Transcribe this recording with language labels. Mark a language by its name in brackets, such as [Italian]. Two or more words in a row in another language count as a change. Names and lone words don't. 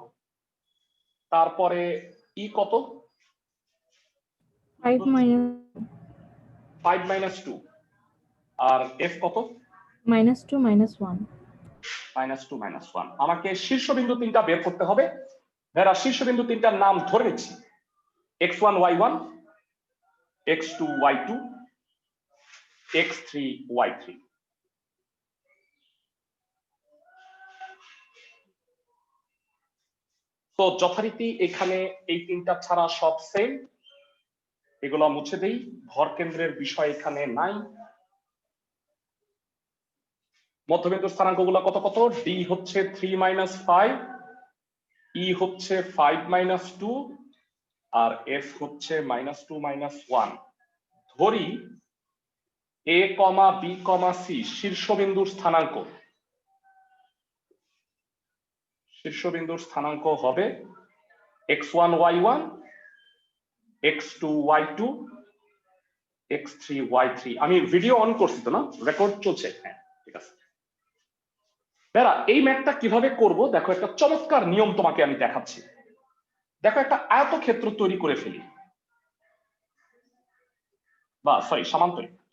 [Bangla] তারপরে ই কত? 5 - 2। আর এফ কত? -2 -1 -2 -1। আমাকে শীর্ষবিন্দু 3টা বের করতে হবে। ভেড়া শীর্ষবিন্দু 3টার নাম ধরে নিচ্ছি। x1 y1, x2 y2, x3 y3। তো যথারীতি এখানে এই 3টা ছাড়া সব সেম, এগুলো মুছে দেই। ভর কেন্দ্রের বিষয় এখানে নাই। মধ্যবিন্দুর স্থানাঙ্কগুলো কত কত? ডি হচ্ছে 3 - 5, ই হচ্ছে 5 - 2, আর এফ হচ্ছে -2 -1। ধরি এ, বি, সি শীর্ষবিন্দুর স্থানাঙ্ক। শীর্ষবিন্দুর স্থানাঙ্ক হবে x1 y1, x2 y2, x3 y3। আমি [English] video on [Bangla] করছি তো না? রেকর্ড চলছে? হ্যাঁ, ঠিক আছে। বেরা এই ম্যাথটা কিভাবে করব দেখো, একটা চমৎকার নিয়ম তোমাকে আমি দেখাচ্ছি। দেখো, একটা আয়তক্ষেত্র তৈরি করে ফেলি, বা সরি সামান্তরিক।